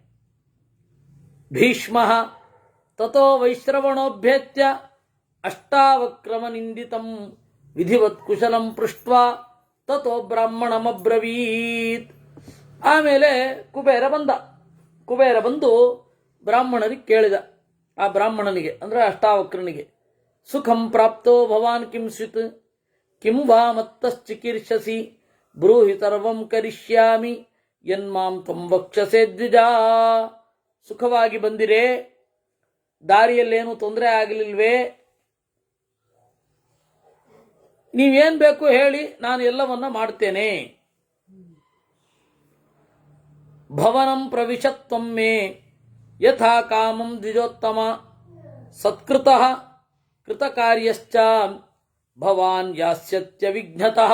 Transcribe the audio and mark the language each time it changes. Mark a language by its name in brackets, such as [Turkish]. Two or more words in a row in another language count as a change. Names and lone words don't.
[Sanskrit] ಭೀಷ್ಮ ತಥೋ ವೈಶ್ರವಣೋಭ್ಯೇತ್ಯ ಅಷ್ಟಾವಕ್ರಮ ನಿಂದಿತಂ ವಿಧಿವತ್ ಕುಶಲಂ ಪೃಷ್ಟ್ವಾ ತಥೋ ಬ್ರಾಹ್ಮಣಮಬ್ರವೀತ್. [Kannada] ಆಮೇಲೆ ಕುಬೇರ ಬಂದ. ಕುಬೇರ ಬಂದು ಬ್ರಾಹ್ಮಣನಿಗೆ ಕೇಳಿದ. ಆ ಬ್ರಾಹ್ಮಣನಿಗೆ ಅಂದ್ರೆ ಅಷ್ಟಾವಕ್ರನಿಗೆ, [Sanskrit] ಸುಖಂ ಪ್ರಾಪ್ತೋ ಭವಾನ್ ಕಿಂ ಸ್ವಿತ್ ಕಿಂ ವಾ ಮತ್ತಶ್ಚಿಕೀರ್ಷಸಿ ಬ್ರೂಹಿ ಸರ್ವಂ ಕರಿಷ್ಯಾಮಿ ಯನ್ಮಾಂ ತ್ವಂ ವಕ್ಷಸೆ ದ್ವಿಜಾ. [Kannada] ಸುಖವಾಗಿ ಬಂದಿರೇ? ದಾರಿಯಲ್ಲೇನು ತೊಂದರೆ ಆಗಲಿಲ್ವೇ? ನೀವೇನ್ ಬೇಕು ಹೇಳಿ, ನಾನು ಎಲ್ಲವನ್ನ ಮಾಡ್ತೇನೆ. [Sanskrit] ಭವನಂ ಪ್ರವಿಶತ್ವಂ ಮೇ ಯಥಾ ಕಾಮಂ ದ್ವಿಜೋತ್ತಮ ಸತ್ಕೃತಃ ಕೃತಕಾರ್ಯಶ್ಚ ಭವಾನ್ ಯಾಸ್ಯತ್ಯ ವಿಘ್ನತಃ.